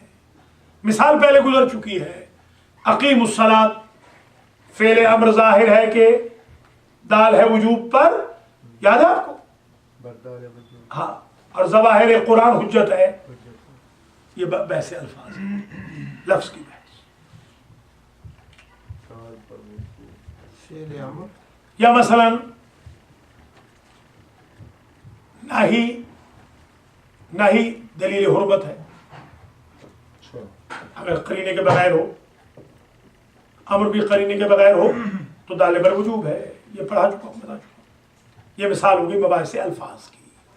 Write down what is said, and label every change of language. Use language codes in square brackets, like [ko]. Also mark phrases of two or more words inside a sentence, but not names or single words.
[ur] مثال پہلے گزر چکی ہے. [ar] اقیم الصلاۃ [ur] فعل امر ظاہر ہے کہ دال ہے وجوب پر، یاد ہے آپ کو؟ بردار وجوب. ہاں. اور ظواہر قرآن حجت ہے. یہ بحث الفاظ ہے، لفظ کی بحث. فعل امر یا مثلا نہی دلیل حرمت ہے، اگر قرینے کے بغیر ہو. امر بھی قرینے کے بغیر ہو تو دال بر وجوب ہے. یہ پڑھا چکا ہوں، بتا چکا ہوں. یہ مثال ہوگی مباحث الفاظ کی.